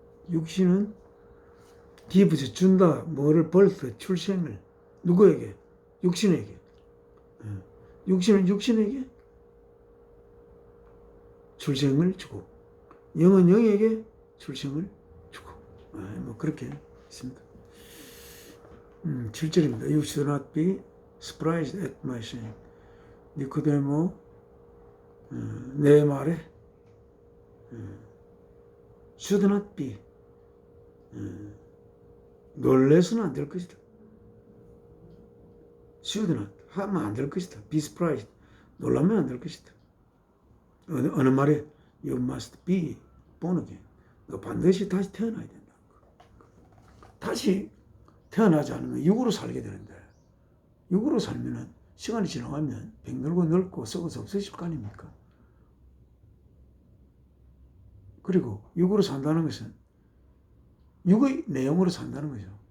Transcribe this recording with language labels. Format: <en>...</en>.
<ko>육신은 gives, 준다. 뭐를 birth, 출생을. 누구에게? 육신에게. 육신은 육신에게 출생을 주고, 영은 영에게 출생을 주고, 뭐 그렇게 있습니다. 7절입니다.</ko> <en>You should not be surprised at my saying.</en> <ko>니코데모, 내 말에</ko> <en>should not be,</en> <ko>놀래서는 안 될 것이다. should not, 하면 안 될 것이다. be surprised, 놀라면 안 될 것이다. 어느 말에</ko> <en>you must be born again.</en> <ko>너 반드시 다시 태어나야 된다. 다시 태어나지 않으면 육으로 살게 되는데, 육으로 살면은 시간이 지나가면 병들고 늙고 썩어서 없어질 거 아닙니까? 그리고 육으로 산다는 것은 육의 내용으로 산다는 거죠.</ko>